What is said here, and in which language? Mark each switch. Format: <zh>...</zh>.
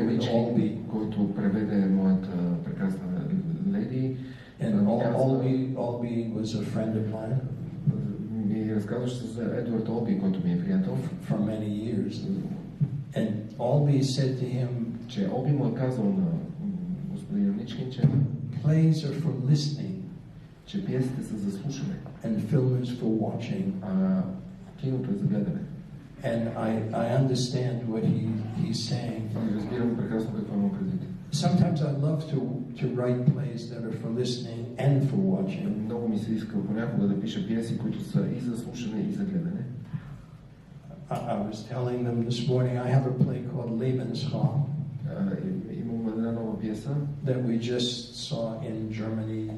<bg>Алби, който преведе моята прекрасна леди.</bg> <en>And Albi was a friend of mine.</en> <bg>Ми разказваше за Едуард Алби, който ми е приятел.</bg> <en>For many years. And Albi said to him,</en> <bg>че Алби му е казал на господин Ничкин, че</bg> <en>plays are for listening.</en> <bg>Че пиесите са за слушане.</bg> <en>And film is for watching.</en> <bg>А киното е за гледане.</bg> <en>And I understand what he's saying.</en> <bg>Разбирам прекрасно какво има предвид.</bg> <en>Sometimes I love to write plays that are for listening and for watching.</en> <bg>Много ми се иска понякога да пиша пиеси, които са и за слушане, и за гледане.</bg> <en>I was telling them this morning I have a play called Lebensraum.</en> <bg>Имам една нова пиеса,</bg> <en>that we just saw in Germany,</en>